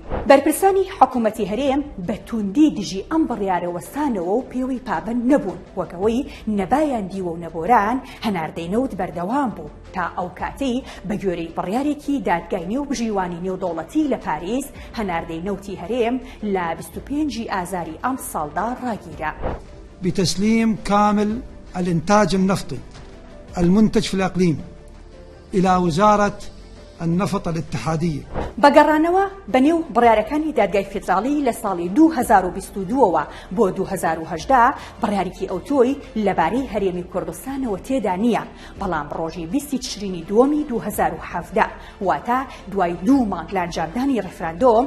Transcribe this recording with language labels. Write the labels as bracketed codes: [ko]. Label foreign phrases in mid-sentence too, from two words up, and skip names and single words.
[ckb] بەرپرسانی حکوومەتی هەرێم بە توندی دژی ئەم بڕیارە وەستانەوە و پێوەی پابەند نەبوون، وەکەوەی نەبایان دیوە و نەبۆران هەناردەی نەوت بەردەوام بوو تا ئەو کاتەی بە گوێرەی بڕیارێکی دادگای نێوبژیوانی نێودەوڵەتی لە پاریس هەناردەی نەوتی هەرێم لە 25 ئازاری ئەم ساڵ [ar] بتسليم كامل الإنتاج النفطي المنتج في الإقليم إلى وزارة النفط الاتحادية. [ckb] بەگەڕانەوە بەنێو بڕیارەکانی دادگای فیدراڵی لە ساڵی 2022ەوە بۆ 2018 بڕیارێکی ئەوتۆی لەبارەی هەرێمی کوردستانەوە تێدا نییە، بەڵام ڕۆژی 20 تشرینی دووەمی 2017 واتە دوای 2 مانگ لە ئەنجامدانی ڕێفراندۆم